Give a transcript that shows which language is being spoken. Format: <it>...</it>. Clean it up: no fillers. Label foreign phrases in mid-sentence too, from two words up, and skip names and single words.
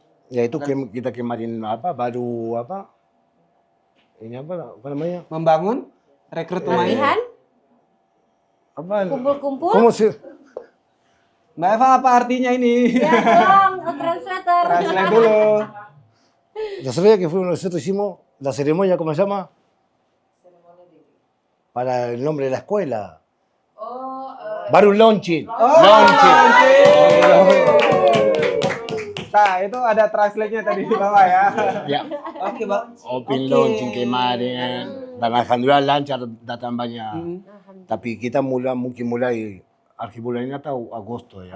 <id>Ya itu kita kemarin apa baru apa? Ini apa namanya? Membangun rekrut pemain. Latihan, Apa? kumpul-kumpul. Kamu sih? Mbak Eva apa artinya ini? Ya dong, translator. Translate dulu.</id> <es>Yo sabía que fue nosotros hicimos la ceremonia, ¿cómo se llama? Para el nombre de la escuela.</es> <id>Baru launching. Nah, itu ada translate-nya tadi di bawah ya. Ya. Oke, Mbak.</id> <en>Open launching</en> <id>kemarin. Dan alhamdulillah lancar datang banyak. Tapi kita mungkin mulai akhir bulan ini atau Agosto ya.</id>